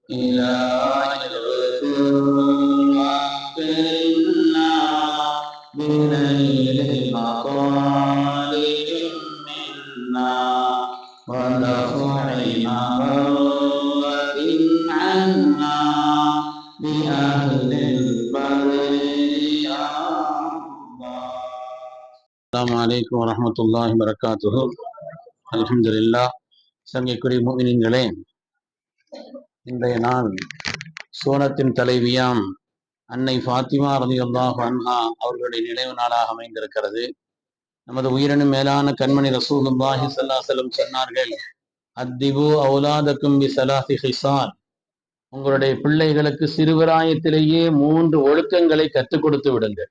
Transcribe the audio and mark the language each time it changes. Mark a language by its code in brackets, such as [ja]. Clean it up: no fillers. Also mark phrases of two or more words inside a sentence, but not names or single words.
[ar] إله اغفر وقنا بنيل مطالب منا ودفع مروة عنا بأهل البر يا الله. السلام عليكم ورحمة الله وبركاته. الحمد لله. [ta] சங்கைக்குரிய முஃமினீன்களே, இன்றைய நாள் சூனத்தின் தலைவியாம் அன்னை ஃபாத்திமா [ar] رضي الله عنها [ta] அவர்களுடைய நினைவு நாளாக அமைந்திருக்கிறது. நமது உயிரினும் மேலான கண்மணி [ar] رسول الله صلى الله عليه وسلم [ta] சொன்னார்கள், [ar] أدبوا أولادكم بثلاث خصال, [ta] உங்களுடைய பிள்ளைகளுக்கு சிறுபிராயத்திலேயே 3 ஒழுக்கங்களை கற்றுக் கொடுத்து விடுங்கள்.